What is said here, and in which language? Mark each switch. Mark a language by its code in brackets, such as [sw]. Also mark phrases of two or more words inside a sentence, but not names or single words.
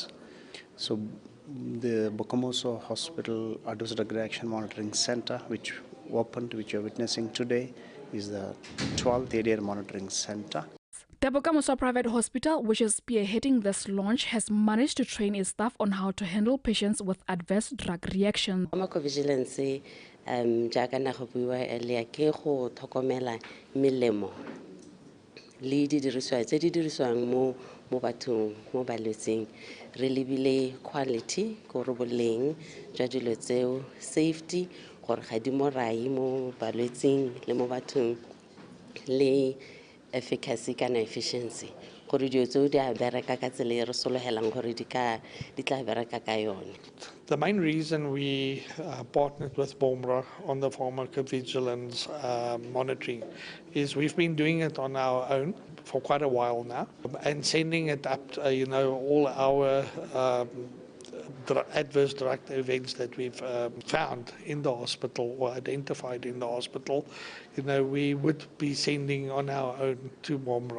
[en] So the Bokamoso Hospital Adverse Drug Reaction Monitoring Center, which opened, which you're witnessing today, is the 12th area monitoring center. The Bokamoso Private Hospital, which is spearheading this launch, has managed to train its staff on how to handle patients with adverse drug reactions. [tn] Pharmacovigilance, jaaka na go buiwa earlier, ke go tlhokomela melemo le didiriswa tse di dirisiwang mo bathong mo balwetseng. Re lebile quality go re boleng jwa dilo tseo, safety gore ga di morai mo balwetseng le mo bathong, le efficacy kana efficiency gore dio tseo di a bereka ka tsela e re sologelang gore di tla bereka ka yone. [en] The main reason we partnered with BOMRA on the pharmacovigilance monitoring is we've been doing it on our own for quite a while now and sending it up, all our adverse drug events that we've found in the hospital or identified in the hospital, we would be sending on our own to BOMRA.